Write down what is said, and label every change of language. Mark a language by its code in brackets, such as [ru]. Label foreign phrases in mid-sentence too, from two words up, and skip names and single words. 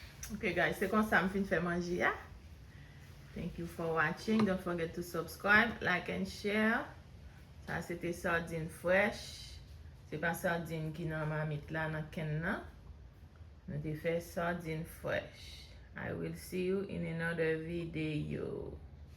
[en] Ok guys, [ht] se kon sa m fin fè manji ya. [en] Thank you for watching. Don't forget to subscribe, like and share. [ht] Sa se te [en] sardine fresh. [ht] Se pa sardine ki nan mamit la nan ken nan. Nou te fè [en] sardine fresh. I will see you in another video.